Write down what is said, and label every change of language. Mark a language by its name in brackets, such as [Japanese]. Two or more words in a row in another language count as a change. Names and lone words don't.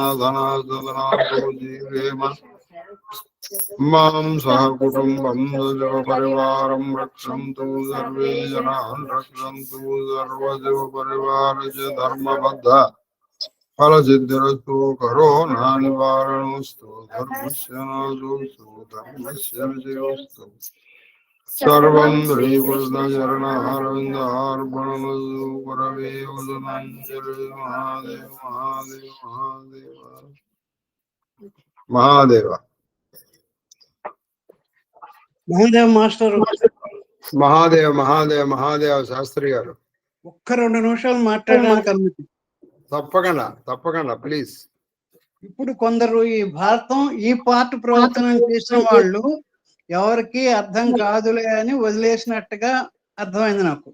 [Sanskrit] धनाः सदनाः जीवेम मां सह कुटुम्बं सजीवपरिवारं रक्षन्तु सर्वे जनान् रक्षन्तु सर्वजीवपरिवारस्य धर्मबद्धः फलसिद्धिरस्तु करोनानिवारणोऽस्तु धर्मस्य नाशोऽस्तु धर्मस्य विजयोऽस्तु सर्वं श्रीकृष्णचरणारविन्दार्पणमस्तु गुरवे वदनाञ्जलि महादेव महादेव महादेव महादेव [Telugu] మహోదయ మాస్టర్ మహాదేవ్ మహాదేవ్ మహాదేవ్ శాస్త్రి గారు ఒక్క 2 నిమిషాలు మాట్లాడడానికి అనుమతి. తప్పకుండా తప్పకుండా ప్లీజ్. ఇప్పుడు కొందరు ఈ భారతం ఈ పార్ట్ ప్రవచనం చేసిన వాళ్ళు ఎవరికి అర్థం కాదులే అని వదిలేసినట్టుగా అర్థమైంది నాకు.